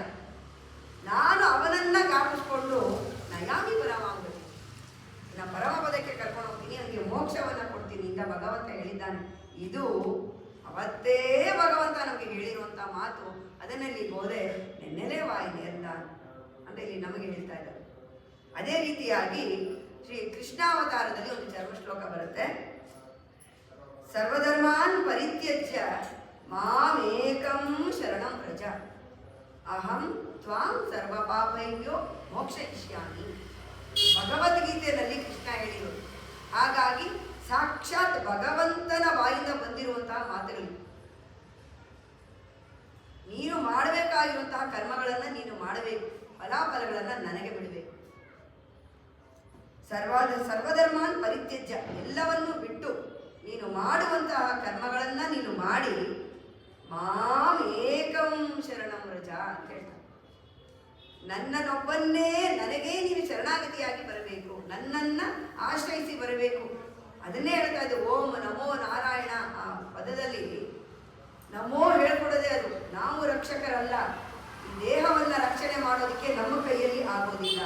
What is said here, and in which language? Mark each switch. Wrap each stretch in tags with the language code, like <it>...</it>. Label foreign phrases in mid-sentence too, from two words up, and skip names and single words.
<kn>ನಾನು ಅವನನ್ನ ಜ್ಞಾಪಿಸ್ಕೊಂಡು</kn> <sa>ನಯಾಮಿ ಪರಮಾಂಗತಿ,</sa> <kn>ನಾನು ಪರಮ ಪದಕ್ಕೆ ಕರ್ಕೊಂಡು ಹೋಗ್ತೀನಿ, ಅವನಿಗೆ ಮೋಕ್ಷವನ್ನ ಕೊಡ್ತೀನಿ ಅಂತ ಭಗವಂತ ಹೇಳಿದ್ದಾನೆ. ಇದು ಅವತ್ತೇ ಭಗವಂತ ನಮಗೆ ಹೇಳಿರುವಂಥ ಮಾತು. ಅದನ್ನಲ್ಲಿ ಹೋದೆ ನೆನ್ನೆಲೆ ವಾಯಿ ನೇರ್ದಾನ್ ಅಂತ ಇಲ್ಲಿ ನಮಗೆ ಹೇಳ್ತಾ ಇದ್ದಾರೆ. ಅದೇ ರೀತಿಯಾಗಿ ಶ್ರೀ ಕೃಷ್ಣಾವತಾರದಲ್ಲಿ ಒಂದು ಚರ್ಮ ಶ್ಲೋಕ ಬರುತ್ತೆ.</kn> <sa>ಸರ್ವಧರ್ಮಾನ್ ಪರಿತ್ಯಜ್ಯ ಮಾಮೇಕಂ ಶರಣಂ ವ್ರಜ, ಅಹಂ ತ್ವಾಂ ಸರ್ವ ಪಾಪೈಭ್ಯೋ ಮೋಕ್ಷಯಿಷ್ಯಾಮಿ.</sa> <kn>ಭಗವದ್ಗೀತೆಯಲ್ಲಿ ಕೃಷ್ಣ ಹೇಳಿದರು. ಹಾಗಾಗಿ ಸಾಕ್ಷಾತ್ ಭಗವಂತನ ಬಾಯಿಂದ ಬಂದಿರುವಂತಹ ಮಾತುಗಳು. ನೀನು ಮಾಡಬೇಕಾಗಿರುವಂತಹ ಕರ್ಮಗಳನ್ನು ನೀನು ಮಾಡಬೇಕು, ಫಲಾಫಲಗಳನ್ನು ನನಗೆ ಬಿಡಬೇಕು.</kn> <sa>ಸರ್ವಧರ್ಮಾನ್ ಪರಿತ್ಯಜ್ಯ,</sa> <kn>ಎಲ್ಲವನ್ನೂ ಬಿಟ್ಟು ನೀನು ಮಾಡುವಂತಹ ಕರ್ಮಗಳನ್ನು ನೀನು ಮಾಡಿ</kn> <sa>ಮಾಂ ಏಕಂ ಶರಣಂ ವ್ರಜ</sa> <kn>ಅಂತ ಹೇಳ್ತಾರೆ. ನನ್ನನ್ನೊಬ್ಬನ್ನೇ ನನಗೇ ನೀನು ಶರಣಾಗತಿಯಾಗಿ ಬರಬೇಕು, ನನ್ನನ್ನು ಆಶ್ರಯಿಸಿ ಬರಬೇಕು. ಅದನ್ನೇ ಹೇಳ್ತಾ ಇದ್ದೆ.</kn> <sa>ಓಂ ನಮೋ ನಾರಾಯಣ</sa> <kn>ಆ ಪದದಲ್ಲಿ ನಮೋ ಹೇಳ್ಕೊಡೋದೇ ಅದು. ನಾವು ರಕ್ಷಕರಲ್ಲ, ಈ ದೇಹವನ್ನು ರಕ್ಷಣೆ ಮಾಡೋದಕ್ಕೆ ನಮ್ಮ ಕೈಯಲ್ಲಿ ಆಗೋದಿಲ್ಲ.</kn>